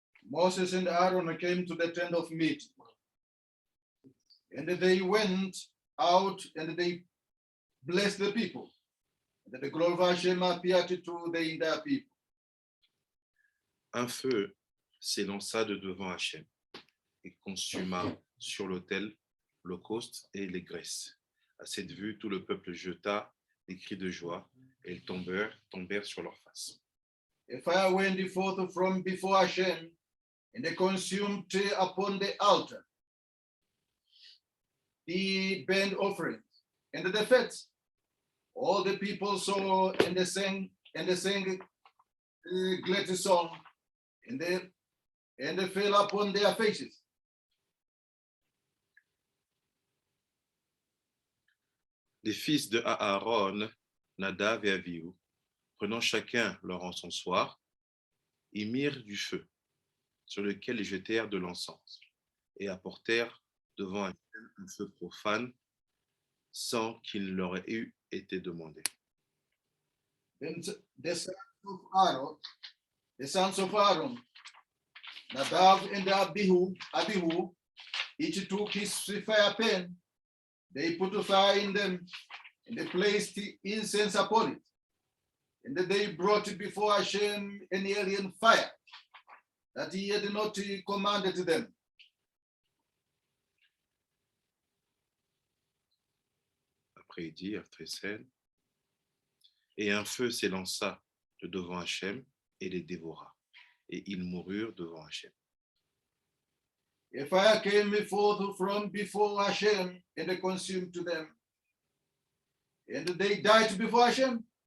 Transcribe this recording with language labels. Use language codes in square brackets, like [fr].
[en] Moses and Aaron came to the tent of meeting, and they went out and they blessed the people. And the glory of Hashem appeared to the entire people. [fr] Un feu s'élança de devant Hachem et consuma sur l'autel l'holocauste et les graisses. À cette vue, tout le peuple jeta des cris de joie et ils tombèrent sur leurs faces. [en] A fire went forth from before Hashem, and they consumed upon the altar the burnt offerings and the fats. All the people saw and they sang a glad song, and they fell upon their faces. [fr] Les fils de Aaron, Nadav et Avihu, prenant chacun leur encensoir, y mirent du feu, sur lequel ils jetèrent de l'encens, et apportèrent devant Hachem un feu profane, sans qu'il leur ait eu été demandé. [en] Then the sons of Aaron, Nadav and Abihu, each took his fire pen. They put a fire in them, and they placed the incense upon it. And they brought it before Hashem an alien fire that he had not commanded them. [fr] Après, il dit, après scène, et un feu s'élança de devant Hachem et les dévora, et ils moururent devant Hachem. [en] A fire came forth from before Hashem, and they consumed to them. And they died before Hashem.